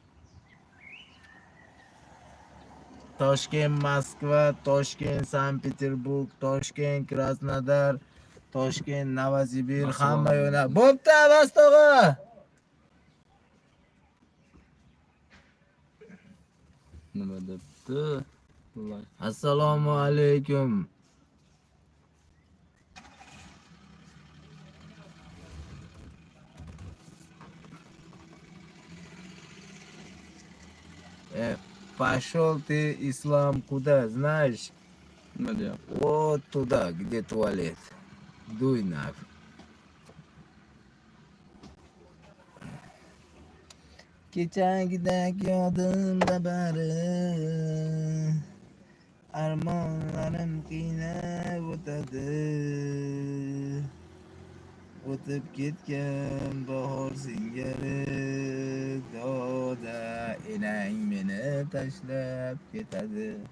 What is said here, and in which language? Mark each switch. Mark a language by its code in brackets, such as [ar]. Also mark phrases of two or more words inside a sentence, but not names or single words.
[uz] Toshkent, Moskva, Toshkent, Sankt-Peterburg, Toshkent, Krasnodar, Toshkent, Novosibir hamma yo'nal. Bo'pti, Avastog'a. Nima debdi? Assalomu alaykum. [ru] Пошел ты, Ислам, куда, знаешь? [uz] Nima deyapti? [ru] Вот туда, где туалет. Дуй нафиг. [uz] Kechagidek yodimda bari armonlarim qiynab o'tadi. O'tib ketgan bahor singari doda enang meni tashlab ketadi.